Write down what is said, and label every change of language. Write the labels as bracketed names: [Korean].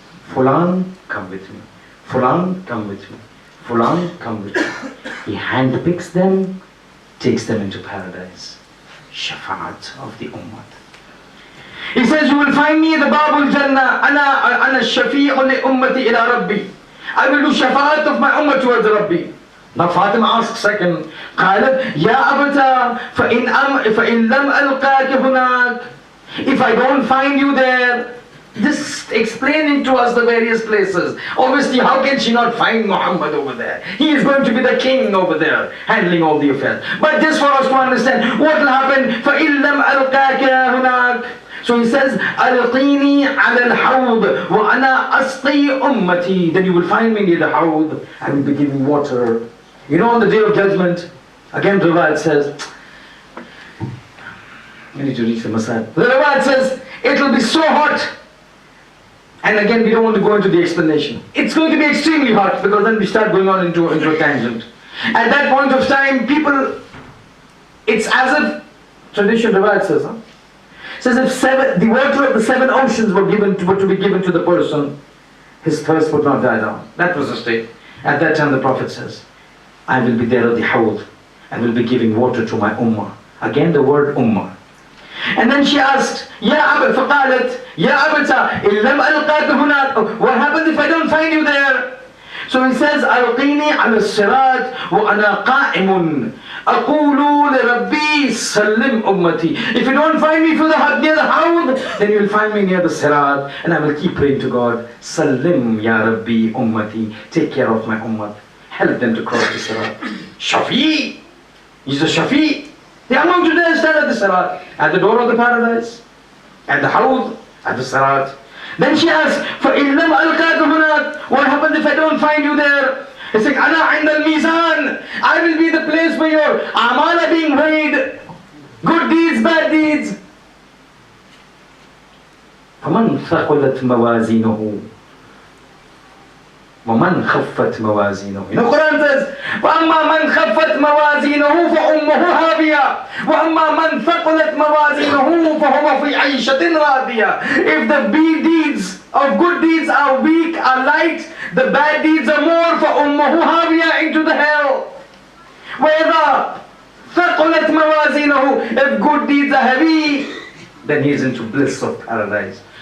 [English] Fulan, come with me. Fulan, come with me. Fulan, come with me. He hand picks them, takes them into paradise. Shafa'at of the ummah. He says, you will find me at the Babul Jannah. [Arabic] Ana shafi'un li ummati ila Rabbi. [English] I will do shafa'at of my ummah towards Rabbi. Now Fatima asks second, [Arabic] قالت يا أبتا فإن لم ألقاك هناك. [English] If I don't find you there, just explaining to us the various places. Obviously, how can she not find Muhammad over there? He is going to be the king over there, handling all the affairs. But just for us to understand, what will happen? [Arabic] فَإِن لَمْ أَلْقَاكَ هُنَاك. [English] So he says, [Arabic] أَلْقِينِي عَلَى الْحَوْضِ وَأَنَا أَسْقِي أُمَّتِي. [English] Then you will find me near the hawd. I will be giving water. You know, on the day of judgment, again Riwayat says, I need to reach the Masad. The Riwayat says, it will be so hot. And again, we don't want to go into the explanation. It's going to be extremely hot, because then we start going on into a tangent. At that point of time, people, it's as if, tradition Riwayat says, says if the water of the 7 oceans were to be given to the person, his thirst would not die down. That was the state. At that time the Prophet says, I will be there at the hawd. I will be giving water to my ummah. Again the word ummah. And then she asked, [Arabic] Ya Abba, فقالت, Ya Abata, إن لم ألقاك هناك. [English] What happens if I don't find you there? So he says, [Arabic] ألقيني على الصراط وأنا قائم أقول لربي سلم أمتي. [English] If you don't find me near the hawd, then you will find me near the sirat, and I will keep praying to God, [Arabic] Salim ya Rabbi ummati. [English] Take care of my ummah. Help them to cross the sirat. Shafi. He's a Shafi. They are going to stand at the sirat, at the door of the paradise, at the hawd, at the sirat. Then she asks, [Arabic] فَإِن لَمْ أَلْقَاكَ هُنَاك. [English] What happens if I don't find you there? He's saying, [Arabic] أَنَا عِنْدَ الْمِيزَانِ. [English] I will be the place where your a'mal are being weighed. Good deeds, bad deeds. [Arabic] فَمَنْ ثَقُلَتْ مَوَازِينُهُ وَمَنْ خَفَّتْ مَوَازِينُهُ. [English] You know, Quran says, [Arabic] وَأَمَّا مَنْ خَفَّتْ مَوَازِينُهُ فَأُمُّهُ هَاوِيَةٌ وَأَمَّا مَنْ ثَقُلَتْ مَوَازِينُهُ فَهُوَ فِي عَيْشَةٍ رَاضِيَةٍ. [English] If the deeds of good deeds are weak, are light, the bad deeds are more, [Arabic] فَأُمُّهُ هَاوِيَةٌ, [English] into the hell. [Arabic] وَإِذَا ثَقُلَتْ مَوَازِينُهُ, [English] if good deeds are heavy, then he is into bliss of paradise.